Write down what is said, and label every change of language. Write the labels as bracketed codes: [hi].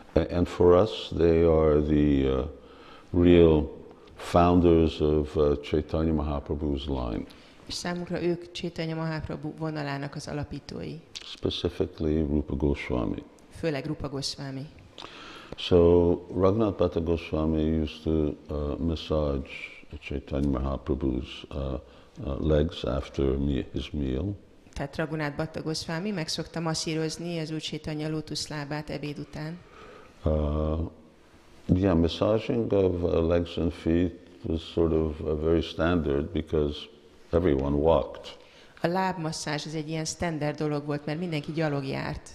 [en] And for us, they are the real founders of Caitanya Mahaprabhu's line. [hu] És számunkra ők Caitanya Mahaprabhu vonalának az alapítói. [en] Specifically Rupa Goswami. [hu] Főleg Rupa Goswami. [en] So Raghunath Bhatta Goswami used to massage Caitanya Mahaprabhu's legs after his meal. [hu] Tehát Raghunath Bhatta Goswami meg szokta masszírozni az Úr Caitanya lótuszlábát ebéd után. [en] Yeah, massaging of legs and feet was sort of very standard because everyone walked. [hu] A lábmasszázs az egy ilyen standard dolog volt, mert mindenki gyalog járt.